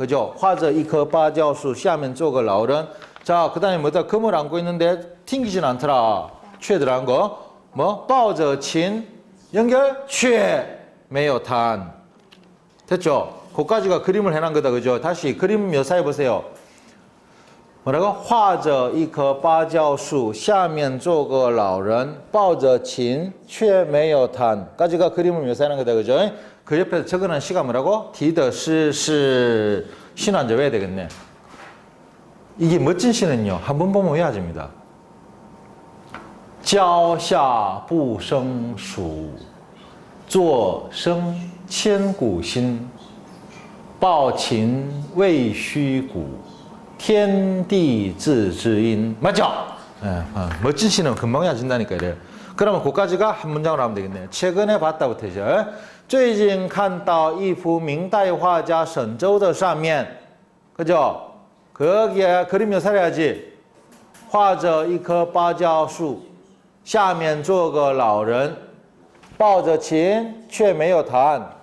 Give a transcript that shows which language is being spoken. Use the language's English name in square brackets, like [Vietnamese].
[Korean] 그죠? [Chinese] 画着一棵芭蕉树下面坐个老人. [Korean] 자, 그다음에 뭐다? 금을 안고 있는데 튕기진 않더라. 취에 들어간 거. 뭐? [Chinese] 抱着琴 [Korean] 연결 [Chinese] 却没有弹. [Korean] 됐죠? 거기까지가 그림을 해놓은 거다. 그죠? 다시 그림 묘사해 보세요. 뭐라고? [Chinese] 画着一棵芭蕉树下面坐个老人抱着琴却没有弹. [Korean] 까지가 그림을 묘사하는 거다. 그죠? 그 옆에 적어놓은 시가 뭐라고? [Chinese] 题的诗是 [Korean] 시는 앉아 외워야 되겠네. 이게 멋진 시는요. 한 번 보면 외워집니다. [Chinese] 脚下不生疏作声千古心抱琴未虚鼓 天地自知音. [Korean] 맞죠? 예, 멋진 시는 금방 외워진다니까 이래요. 그러면 그까지가 한 문장으로 하면 되겠네요. 최근에 봤다부터죠. [Chinese] 最近看到一幅明代画家沈周的扇面. [Korean] 그죠? 거기에 그림 묘사를 해야지. [Chinese] 画着一棵芭蕉树下面坐个老人抱着琴却没有弹.